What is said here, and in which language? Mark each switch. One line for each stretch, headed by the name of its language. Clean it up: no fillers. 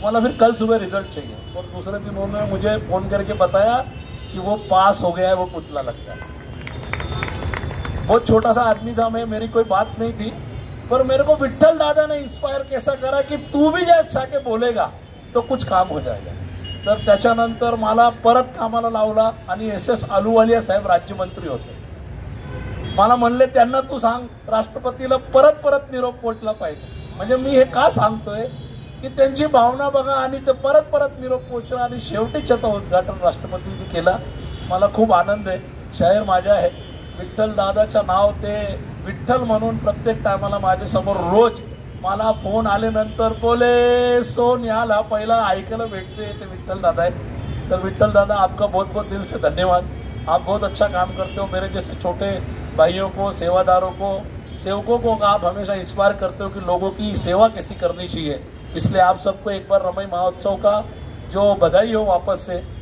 Hindi: बोला फिर कल सुबह रिजल्ट चाहिए. और दूसरे दिन उन्होंने मुझे फोन करके बताया कि वो पास हो गया है, वो पुतला लग गया. बहुत छोटा सा आदमी था मैं, मेरी कोई बात नहीं थी, पर मेरे को विठ्ठल दादा ने इन्स्पायर कैसा करा की तू भी जे साके बोलेगा तो कुछ काम हो जाएगा.
Marathi: तर त्याच्यानंतर मला परत कामाला लावला आणि SS अहलुवालिया साहेब राज्यमंत्री होते. मला म्हणले त्यांना तू सांग राष्ट्रपतीला परत परत निरोप पोचला पाहिजे. म्हणजे मी हे का सांगतोय की त्यांची भावना बघा, आणि ते परत परत निरोप पोचला आणि शेवटी त्याचं उद्घाटन राष्ट्रपतींनी केला. मला खूप आनंद आहे. शहर माझ्या आहे, विठ्ठल दादाचं नाव ते विठ्ठल म्हणून प्रत्येक टायमाला माझ्या समोर रोज मला फोन आल्यानंतर बोले सोन याला पहिला ऐकायला भेटते ते विठ्ठल दादा आहे.
Hindi: तर विठ्ठल दादा आपका बहुत बहुत दिल से धन्यवाद. आप बहुत अच्छा काम करते हो. मेरे जैसे छोटे भाइयों को, सेवादारों को, सेवकों को आप हमेशा इंस्पायर करते हो कि लोगों की सेवा कैसी करनी चाहिए. इसलिए आप सबको एक बार रमई महोत्सव का जो बधाई हो वापस से.